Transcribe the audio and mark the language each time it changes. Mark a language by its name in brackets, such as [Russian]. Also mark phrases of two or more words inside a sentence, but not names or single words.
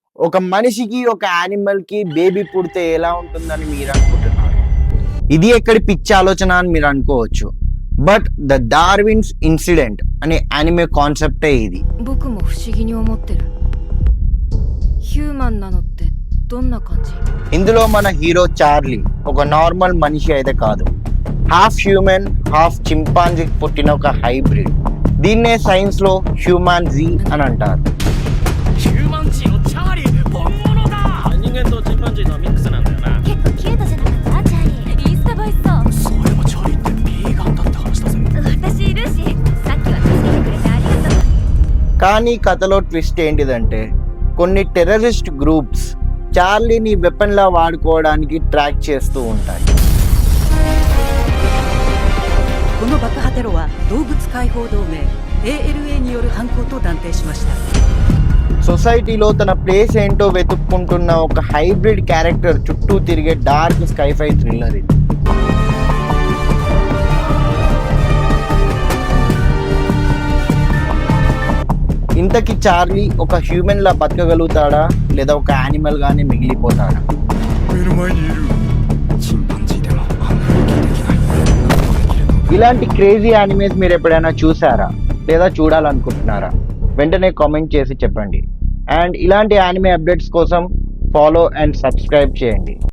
[Telugu] ఒక మనిషికి ఒక యానిమల్ కి బేబీ పుడితే ఎలా ఉంటుందని మీరు అనుకుంటున్నారు? ఇది ఎక్కడి పిచ్చి ఆలోచన అని మీరు అనుకోవచ్చు. [English] but The Darwin's Incident [Telugu] అనే యానిమే కాన్సెప్టే ఇది. [Japanese] 僕も不思議に思ってる。ヒューマンなのってどんな感じ? [Telugu] ఇందులో మన హీరో చార్లీ ఒక నార్మల్ మనిషి అయితే కాదు, [English] half human half chimpanzee [Telugu] పుట్టిన ఒక హైబ్రిడ్. దీన్నే సైన్స్ లో హ్యూమాన్జీ అని అంటారు. [Japanese] ヒューマン人のチャーリー本物だ。人間とチンパンジーのミックスなんだよな。結構キュートじゃなかったチャーリー。インスタ映えしそう。そういえばチャーリーってビーガンだって話だぜ。私いるし、さっきは助けてくれてありがとう。 [Telugu] కానీ కథలో ట్విస్ట్ ఏంటిదంటే, కొన్ని [English] terrorist groups [Telugu] చార్లీని వెపన్ లా వాడుకోవడానికి ట్రాక్ చేస్తూ ఉంటాయి. [Japanese] この爆破テロは動物解放同盟 ALA による犯行と断定しました。 [Telugu] సొసైటీలో తన ప్లేస్ ఏంటో వెతుక్కుంటున్న ఒక [English] hybrid character [Telugu] చుట్టూ తిరిగే [English] dark sci-fi thriller [Telugu] ఇది. ఇంతకీ చార్లీ ఒక హ్యూమన్ లా బతకగలుగుతాడా లేదా ఒక యానిమల్ గానే మిగిలిపోతాడా? [Japanese] 目の前にいる。チンパンジーでもあんな動きできない。 [Telugu] ఇలాంటి [English] crazy animes [Telugu] మీరు ఎప్పుడైనా చూసారా లేదా చూడాలనుకుంటున్నారా? వెంటనే కామెంట్ చేసి చెప్పండి. అండ్ ఇలాంటి [English] anime updates [Telugu] కోసం [English] follow and subscribe [Telugu] చేయండి.